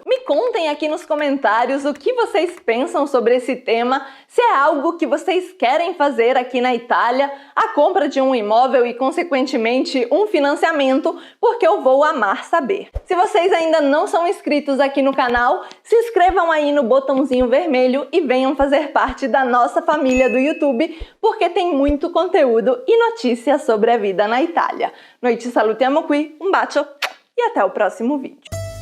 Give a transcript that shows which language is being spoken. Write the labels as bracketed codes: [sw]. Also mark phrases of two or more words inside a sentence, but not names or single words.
[pt] Me contem aqui nos comentários o que vocês pensam sobre esse tema, se é algo que vocês querem fazer aqui na Itália, a compra de um imóvel e, consequentemente, um financiamento, porque eu vou amar saber. Se vocês ainda não são inscritos aqui no canal, se inscrevam aí no botãozinho vermelho e venham fazer parte da nossa família do YouTube, porque tem muito conteúdo e notícias sobre a vida na Itália. [it] Noi ci salutiamo qui, un bacio e [pt] até o próximo vídeo.